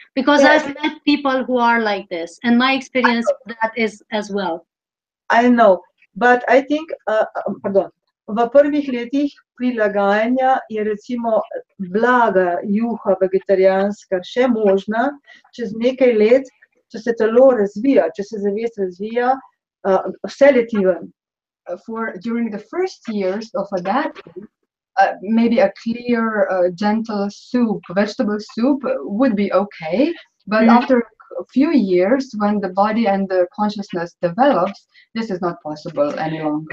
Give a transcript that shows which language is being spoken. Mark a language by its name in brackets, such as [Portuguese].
[English] Because I've met people who are like this, and my experience of that is as well. I know, but I think, [Slovenian] v prvih letih prilagajanja je recimo blaga juha vegetarijanska še možna, čez nekaj let, če se telo razvija, če se zavest razvija, vse leti ven. [English] During the first years of adapting, maybe a clear, gentle soup, vegetable soup would be okay, but after a few years, when the body and the consciousness develops, this is not possible any longer.